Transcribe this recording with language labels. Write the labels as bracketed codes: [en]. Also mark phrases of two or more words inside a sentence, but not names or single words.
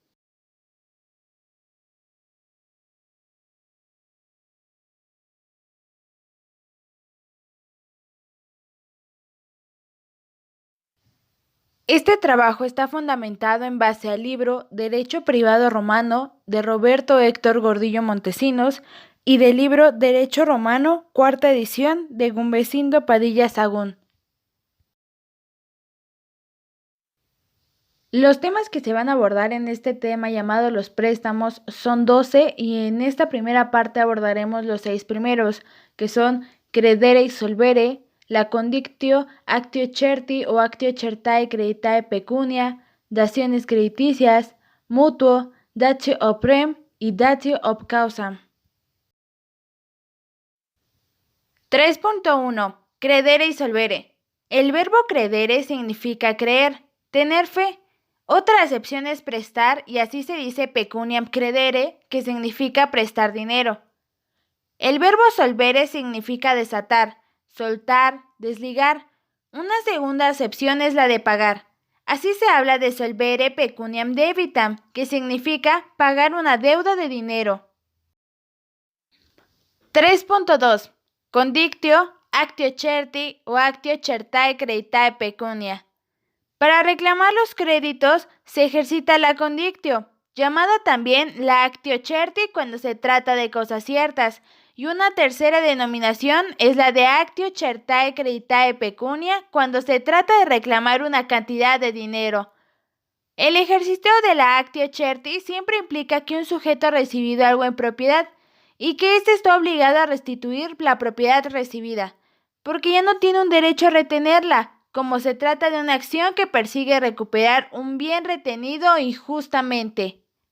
[es] Este trabajo está fundamentado en base al libro Derecho Privado Romano de Roberto Héctor Gordillo Montesinos y del libro Derecho Romano, cuarta edición de Gumbecindo Padilla Sahagún. Los temas que se van a abordar en este tema llamado los préstamos son 12 y en esta primera parte abordaremos los 6 primeros, que son credere y solvere, la condictio, [la] actio certi [es] o [la] actio certae creditae pecunia, [es] daciones crediticias, mutuo, [la] datio ob rem [es] y [la] datio ob causam. [es] 3.1. Credere y solvere. El verbo credere significa creer, tener fe. Otra acepción es prestar y así se dice [la] pecuniam credere, [es] que significa prestar dinero. El verbo solvere significa desatar, soltar, desligar. Una segunda acepción es la de pagar. Así se habla de [la] solvere pecuniam debitam, [es] que significa pagar una deuda de dinero. 3.2. [la] Condictio, actio certi o actio certae creditae pecunia. [es] Para reclamar los créditos se ejercita la condictio, llamada también la [la] actio certi [es] cuando se trata de cosas ciertas, y una tercera denominación es la de [la] actio certae creditae pecunia [es] cuando se trata de reclamar una cantidad de dinero. El ejercicio de la [la] actio certi [es] siempre implica que un sujeto ha recibido algo en propiedad y que éste está obligado a restituir la propiedad recibida, porque ya no tiene un derecho a retenerla, como se trata de una acción que persigue recuperar un bien retenido injustamente.